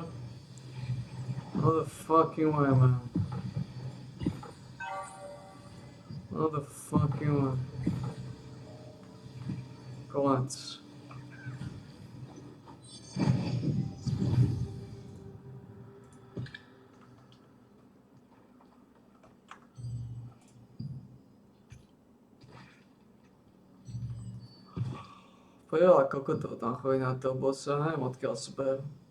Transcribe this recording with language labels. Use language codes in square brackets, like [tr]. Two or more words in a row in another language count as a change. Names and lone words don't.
[en] No the fucking way, man. No the fucking way. [sk] Konec. Veľa kokotov tam chodí na toho bossa, neviem odkiaľ sú berú.